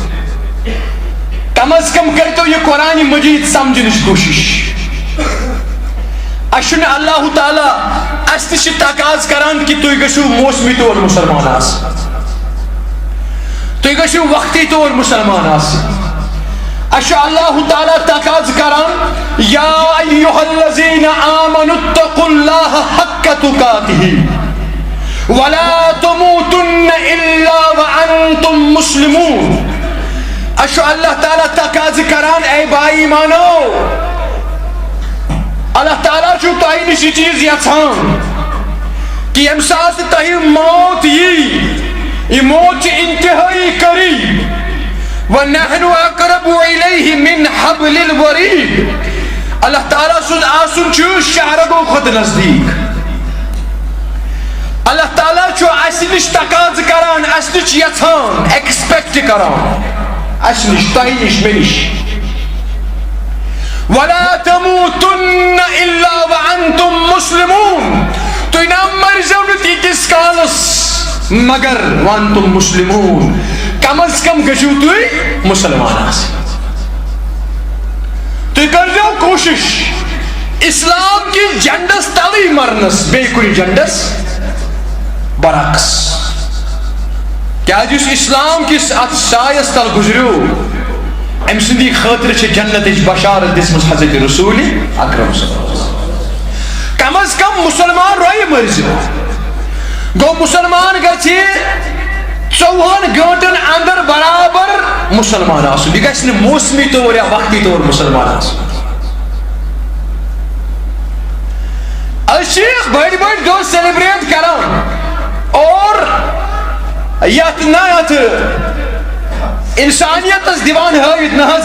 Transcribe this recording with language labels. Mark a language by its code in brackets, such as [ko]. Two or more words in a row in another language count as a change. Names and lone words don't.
[ks] کم از کم کٔرۍتو یہِ قرآنِ مجیٖد سمجھنٕچ کوٗشش اسہِ چھُنہٕ اللہ تعالیٰ اسہِ تہِ چھِ تقاضہٕ کران کہ تُہۍ گٔژھِو موسمی طور مُسلمان آسٕنۍ تُہۍ گٔژھِو وقتی طور مُسلمان آسٕنۍ اسہِ چھُ اللہ تعالیٰ تقاضہٕ کران [ar] یا ایُّہَا الَّذِیٖنَ آمَنُوا اتَّقُوا اللَّهَ حَقَّ تُقَاتِهِ وَلَا تَمُوتُنَّ إِلَّا وَأَنْتُمْ مُسْلِمُونَ [ks] اسہِ چھُ اللہ تعالیٰ تقاضہٕ کران اے باے ایمانو اللہ تعالیٰ چھُ تۄہہِ نِش یہِ چیٖز یژھان کہ ییٚمہِ ساتہٕ تۄہہِ موت یی یہِ موت چھِ انتہٲیی قریب [ar] وَنَحْنُ أَقْرَبُ إِلَيْهِ مِنْ حَبْلِ الْوَرِيدِ [ks] اللہ تعالیٰ سُنٛد آسُن چھُ شہرگو کھۄتہٕ نزدیٖک اللہ تعالیٰ چھُ اَسہِ نِش تقاضہٕ کران اَسہِ نِش یژھان ایکسپیکٹ کران اَسہِ نِش تۄہہِ نِش مےٚ نِش [ar] وَلَا تَمُوتُنَّ إِلَّا وَأَنْتُمْ مُسْلِمُونَ [ks] تُہۍ نہ مٔرزیو نہٕ تیٖتِس کالس مگر [ar] وَأَنْتُمْ مُسلِمُون [ks] کم از کم گژھِو تُہۍ مسلمان آسٕنۍ تُہۍ کٔرۍزیو کوٗشِش اسلام کِس جنڈس تلٕے مرنس بیٚیہِ کُنہِ جنڈس برعکس کیازِ یُس اسلام کِس اتھ سایس تل گُزریو أمۍ سٕنٛدی خٲطرٕ چھِ جنتٕچ بشارت دِژمٕژ حضرت رسول اکرم [ar] صلی اللہ علیہ وسلم [ks] کم از کم مسلمان رویہِ مٔرزِ گوٚو مسلمان گژھِ 24 گٲنٛٹن اندر برابر مسلمان آسُن یہِ گژھِ نہٕ موسمی طور یا وقتی طور مسلمان آسُن أسۍ چھِ بٔڑۍ بٔڑۍ دۄہ سیلبریٹ کران اور یتھ انسانیتس دِوان ہٲوِتھ نہ حظ